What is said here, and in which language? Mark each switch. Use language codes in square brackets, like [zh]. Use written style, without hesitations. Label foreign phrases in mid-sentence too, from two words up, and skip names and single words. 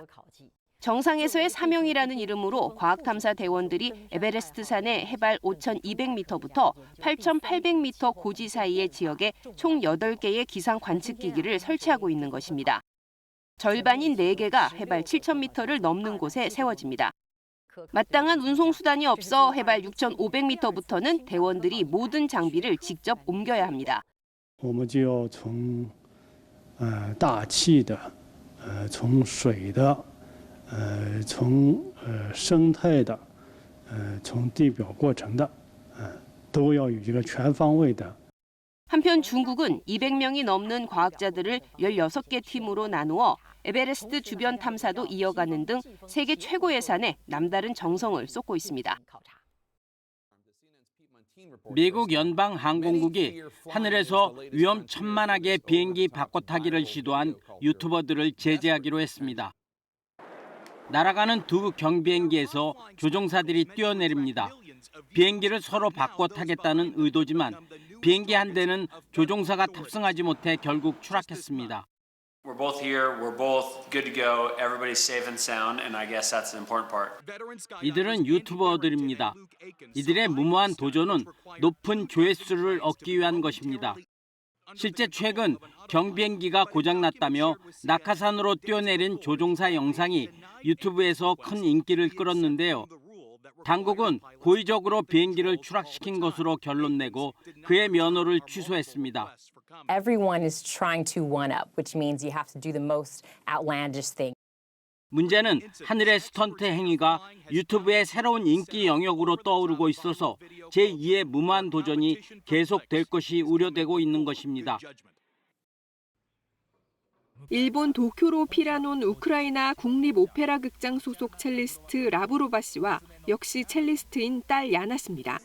[ko] 정상에서의 사명이라는 이름으로 과학탐사 대원들이 에베레스트 산의 해발 5,200m부터 8,800m 고지 사이의 지역에 총 8개의 기상 관측기기를 설치하고 있는 것입니다. 절반인 4개가 해발 7,000m를 넘는 곳에 세워집니다. 마땅한 운송 수단이 없어 해발 6,500m부터는 대원들이 모든 장비를 직접 옮겨야 합니다. [zh] 我们就要从大气的从水的从生态的从地表过程的都要有一个全方位的 [ko] 한편 중국은 200명이 넘는 과학자들을 16개 팀으로 나누어 에베레스트 주변 탐사도 이어가는 등 세계 최고의 산에 남다른 정성을 쏟고 있습니다. 미국 연방항공국이 하늘에서 위험천만하게 비행기 바꿔타기를 시도한 유튜버들을 제재하기로 했습니다. 날아가는 두 경비행기에서 조종사들이 뛰어내립니다. 비행기를 서로 바꿔 타겠다는 의도지만 비행기 한 대는 조종사가 탑승하지 못해 결국 추락했습니다. [en] We're both here. We're both good to go. Everybody's safe and sound, and I guess that's the important part. [ko] 이들은 유튜버들입니다. 이들의 무모한 도전은 높은 조회수를 얻기 위한 것입니다. 실제 최근 경비행기가 고장났다며 낙하산으로 뛰어내린 조종사 영상이 유튜브에서 큰 인기를 끌었는데요. 당국은 고의적으로 비행기를 추락시킨 것으로 결론내고 그의 면허를 취소했습니다. [en] Everyone is trying to one up, which means you have to do the most outlandish thing. [ko] 문제는 하늘의 스턴트 행위가 유튜브의 새로운 인기 영역으로 떠오르고 있어서 제2의 무모한 도전이 계속될 것이 우려되고 있는 것입니다. 일본 도쿄로 피라논 우크라이나 국립 오페라 극장 소속 첼리스트 라브로바 씨와 역시 첼리스트인 딸 야나 씨입니다.